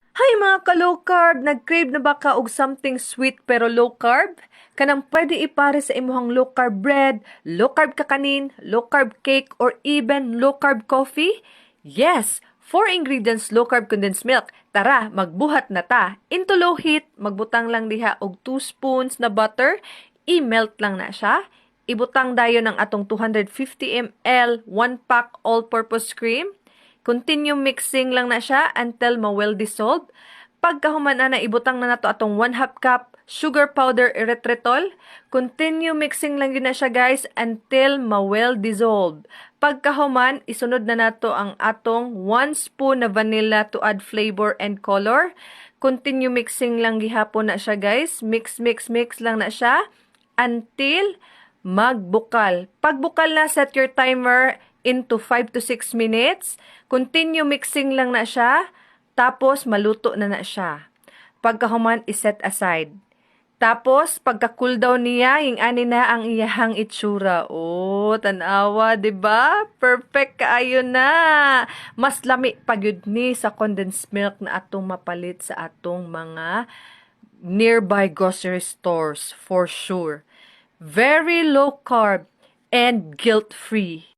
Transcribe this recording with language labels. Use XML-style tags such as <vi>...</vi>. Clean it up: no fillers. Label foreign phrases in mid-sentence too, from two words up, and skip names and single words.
<ceb>Hi mga ka-low carb, nag-crave na ba ka og</ceb> <en>something sweet</en> <ceb>pero</ceb> <en>low carb?</en> <ceb>Kanang pwede ipare sa imuhang</ceb> <en>low carb bread, low carb kakanin, low carb cake, or even low carb coffee?</en> <ceb>Yes!</ceb> <en>4 ingredients low carb condensed milk.</en> <ceb>Tara, magbuhat na ta.</ceb> <en>Into low heat,</en> <ceb>magbutang lang diha og 2 spoons na butter, i-melt lang na siya. Ibutang dayon ng atong 250 ml 1 pack</ceb> <en>all-purpose cream. Continue mixing</en> <ceb>lang na siya until ma-well dissolved. Pagkahuman na ibutang na nato atong 1/2 cup</ceb> <en>sugar powder erythritol. Continue mixing</en> <ceb>lang yun na siya guys until ma-well dissolved. Pagkahuman, isunod na nato ang atong 1 spoon na vanilla</ceb> <en>to add flavor and color. Continue mixing</en> <ceb>lang gihapon na siya guys.</ceb> <en>Mix, mix, mix</en> <ceb>lang na siya until magbukal. Pagbukal na,</ceb> <en>set your timer into 5 to 6 minutes. Continue mixing</en> <ceb>lang na siya. Tapos, maluto na siya. Pagkahuman, iset aside. Tapos, pagka-cool down niya, yung ani na ang iyahang itsura. Oh, tanawa, 'di ba? Perfect kaayo na. Mas lami pagyud ni sa</ceb> <en>condensed milk</en> <ceb>na atong mapalit sa atong mga</ceb> <en>nearby grocery stores for sure. Very low carb and guilt-free.</en>